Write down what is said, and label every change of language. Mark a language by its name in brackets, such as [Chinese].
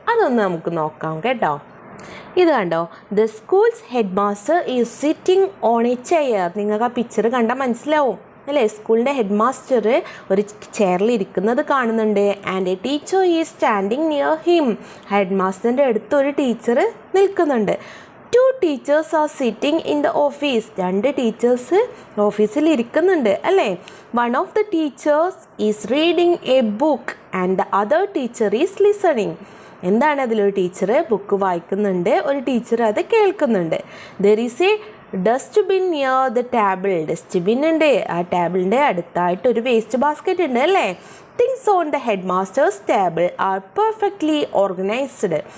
[Malayalam] അതൊന്ന് നമുക്ക് നോക്കാം കേട്ടോ. ഇത് കണ്ടോ? [English] The school's headmaster is sitting on a chair. [Malayalam] നിങ്ങൾക്ക് ആ പിക്ചർ കണ്ടാൽ മനസ്സിലാവും അല്ലേ? സ്കൂളിൻ്റെ ഹെഡ് മാസ്റ്റർ ഒരു ചെയറിൽ ഇരിക്കുന്നത് കാണുന്നുണ്ട്. [English] And a teacher is standing near him. [Malayalam] Head മാസ്റ്ററിൻ്റെ അടുത്ത് ഒരു ടീച്ചർ നിൽക്കുന്നുണ്ട്. [English] 2 teachers are sitting in the office. [Malayalam] 2 teachers ഓഫീസിൽ ഇരിക്കുന്നുണ്ട് അല്ലേ? [English] One of the teachers is reading a book and the other teacher is listening. [Malayalam] എന്താണ് അതിലൊരു ടീച്ചർ ബുക്ക് വായിക്കുന്നുണ്ട്, ഒരു ടീച്ചർ അത് കേൾക്കുന്നുണ്ട്. [English] There is a dustbin near the table. [Malayalam] Dustbin ഉണ്ട്, ആ ടേബിളിൻ്റെ അടുത്തായിട്ട് ഒരു വേസ്റ്റ് ബാസ്ക്കറ്റ് ഉണ്ട് അല്ലേ. [English] Things on the head master's table are perfectly organised.